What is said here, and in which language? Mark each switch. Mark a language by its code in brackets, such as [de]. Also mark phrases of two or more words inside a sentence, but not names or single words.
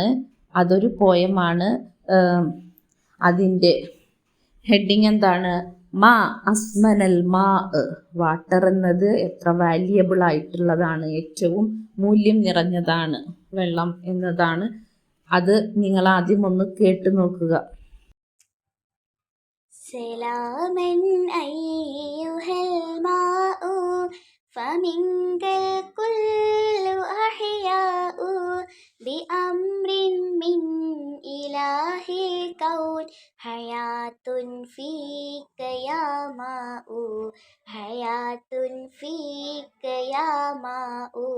[ml] അതൊരു പോയമാണ്. അതിൻ്റെ ഹെഡിങ് എന്താണ്? മാ അസ്മനൽ മാ. വാട്ടർ എന്നത് എത്ര വാല്യബിൾ ആയിട്ടുള്ളതാണ്, ഏറ്റവും മൂല്യം നിറഞ്ഞതാണ് വെള്ളം എന്നതാണ്. അത് നിങ്ങൾ ആദ്യം ഒന്ന് കേട്ടു നോക്കുക. [ar] سلاما أيها الماء فمنك الكل أحياء بأمر من إله الكون حياة فيك يا ماء حياة فيك يا ماء